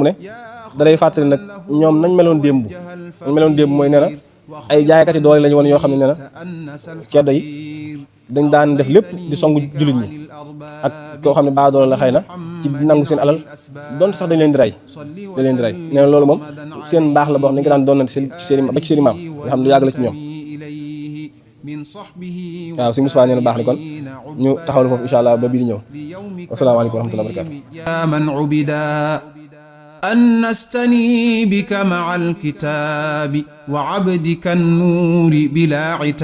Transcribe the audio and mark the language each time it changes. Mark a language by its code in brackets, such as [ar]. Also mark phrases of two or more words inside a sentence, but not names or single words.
[wo] ne dalay fàttali nag ñoom nañ meloon démb mooy nee na ay jaaykat yi doole lañu woon yoo xam ne nee na ceddo yi dañ daan def lépp di songu jullit ñi ak koo xam ne baa doole la xëy na ci nangu seen alal donte sax dañ leen di rey nee na loolu moom seen mbaax la boo xam ne dañ ko daan doon ba ci seen i maam nga xam ne lu yàgg la ci ñoom waaw si Moussa nee na baax na kon ñu taxawal foofu [ar] إن شاء الله [wo] ba bii di ñëw [ar] والسلام عليكم ورحمة الله بركاته أنستني بك مع الكتاب وعبدك النور بلا عتاب